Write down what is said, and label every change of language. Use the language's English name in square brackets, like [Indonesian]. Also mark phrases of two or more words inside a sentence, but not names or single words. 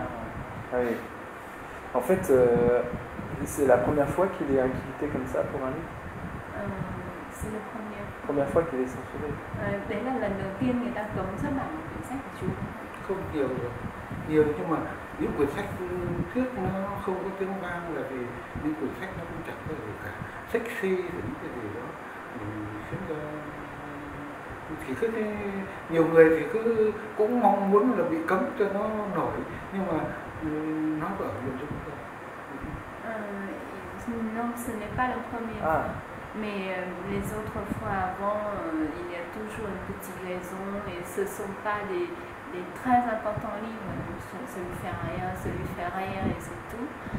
[French] Oui. En fait, c'est la première fois qu'il est inquiété comme ça pour un livre. C'est la première fois qu'il est censuré. [Vietnamese] Đấy là lần đầu tiên người ta cấm xuất bản một quyển sách của chú. Không nhiều rồi, nhiều nhưng mà những quyển sách trước nó không có tiếng vang là vì những quyển sách nó cũng chẳng có gì cả, sexy thì những cái gì đó khiến cho thì cứ nhiều người thì cứ cũng mong muốn là bị cấm cho nó nổi, nhưng mà nó ở nội dung thôi. [French] Non, ce n'est pas la première fois. Mais les autres fois avant, il y a toujours une petite raison et ce ne sont pas des très importants livres. Ça lui fait rien et c'est tout.